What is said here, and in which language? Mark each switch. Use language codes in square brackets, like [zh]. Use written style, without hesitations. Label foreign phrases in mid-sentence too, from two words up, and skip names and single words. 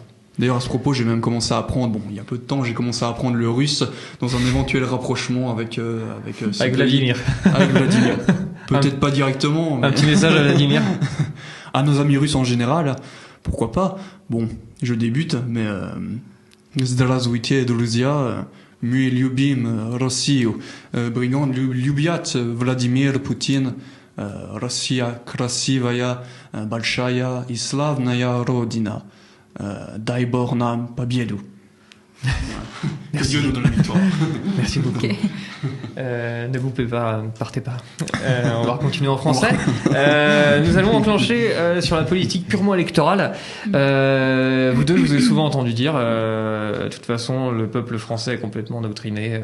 [fr] D'ailleurs, à ce propos, j'ai même commencé à apprendre, il y a peu de temps, j'ai commencé à apprendre le russe dans un éventuel rapprochement avec Vladimir. Avec Vladimir. Peut-être pas directement. Mais... Un petit message à Vladimir. À nos amis russes en général, pourquoi pas. Bon, je débute, mais [ru] Здравствуйте, друзья. Мы любим Россию. Бриганд любят Владимир Путин. Россия красивая, большая и славная родина. Дай Бог нам победу. [fr] Que Dieu nous donne la victoire. Merci beaucoup. Okay. Ne coupez pas, ne partez pas. On va continuer en français. Nous allons enclencher sur la politique purement électorale. Vous deux, je vous ai souvent entendu dire, de toute façon, le peuple français est complètement endoctriné.